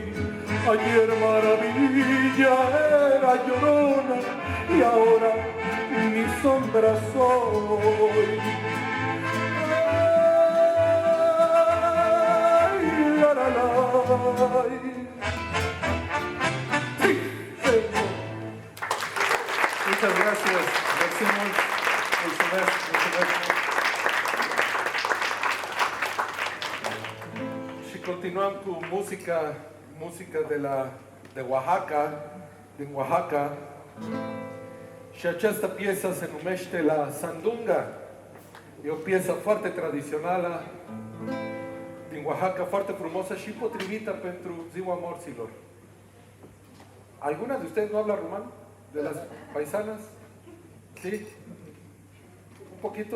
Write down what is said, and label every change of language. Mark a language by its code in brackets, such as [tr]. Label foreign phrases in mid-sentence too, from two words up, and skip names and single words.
[es] Ayer maravilla era, Llorona, y ahora mi sombra soy. Ay, la, la, la. Sí, señor. Muchas gracias. [ro] Și continuăm cu muzica de Oaxaca, din Oaxaca. Și această piesă se numește La Sandunga. E o piesă foarte tradițională din Oaxaca, foarte frumoasă și potrivită pentru Ziua Morților. [es] ¿Alguna de ustedes no habla rumán? ¿De las paisanas? ¿Sí? ¿Un poquito?